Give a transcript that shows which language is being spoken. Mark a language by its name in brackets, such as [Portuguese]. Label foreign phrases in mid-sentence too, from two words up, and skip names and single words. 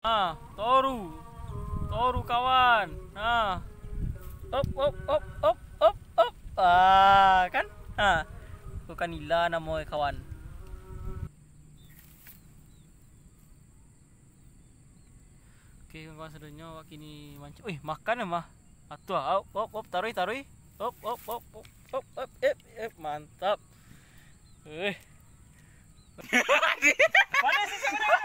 [Malay] Toru. Toru kawan. Op op op op op op. Kan? Bukan nila nama kawan. Oke, kawan sedanya awak kini mancing. Wih, makan ya mah. Atuh, op op tarui. Op op op op op op mantap. Mana sih sebenarnya?